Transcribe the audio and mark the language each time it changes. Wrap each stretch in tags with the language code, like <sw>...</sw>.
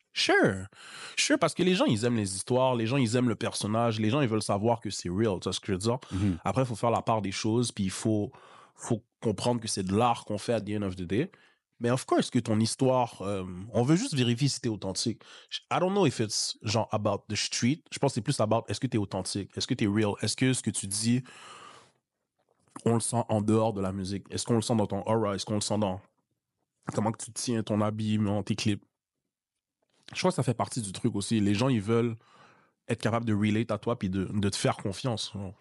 <fr>Sure, parce que les gens, ils aiment les histoires, les gens, ils aiment le personnage, les gens, ils veulent savoir que c'est real, tu vois ce que je veux dire? Après, il faut faire la part des choses, puis il faut comprendre que c'est de l'art qu'on fait</fr> <en>at the end of the day.</en> <fr>Mais</fr> <en>of course</en> <fr>que ton histoire, on veut juste vérifier si t'es authentique.</fr> <en>I don't know if it's genre about the street.</en> <fr>Je pense que c'est plus about est-ce que t'es authentique, est-ce que t'es real, est-ce que ce que tu dis, on le sent en dehors de la musique, est-ce qu'on le sent dans ton aura, est-ce qu'on le sent dans comment que tu tiens ton habillement, tes clips. Je crois que ça fait partie du truc aussi. Les gens, ils veulent être capables de relate à toi puis de te faire confiance.</fr>